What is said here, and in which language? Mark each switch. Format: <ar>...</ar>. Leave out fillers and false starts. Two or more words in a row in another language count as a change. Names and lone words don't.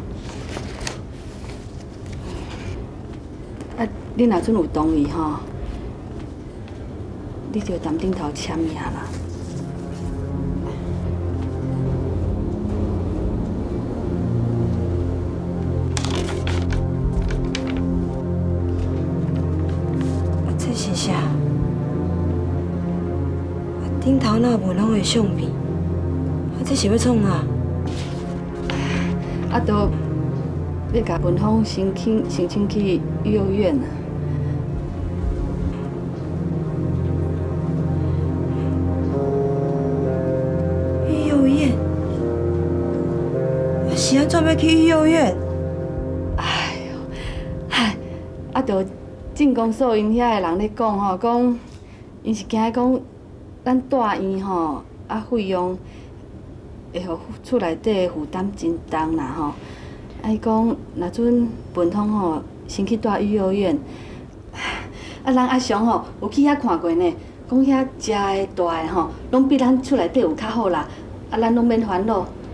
<nan>啊，你若阵有同意吼，你就踮顶头签名啦。这是啥？顶头那文峰的相片，这是要创啊？啊，都要甲文峰申请去幼儿园啊。幼儿园？是安怎要去幼儿园？哎呦，嗨，啊，都镇公所因遐的人咧讲吼，讲因是惊讲咱大院吼，啊费用会互厝内底负担真重啦吼。伊讲，若阵文通吼先去住幼儿园，人阿雄吼有去遐看过呢，讲遐食的、住的吼，拢比咱厝内底有较好啦，咱拢免烦恼。</nan>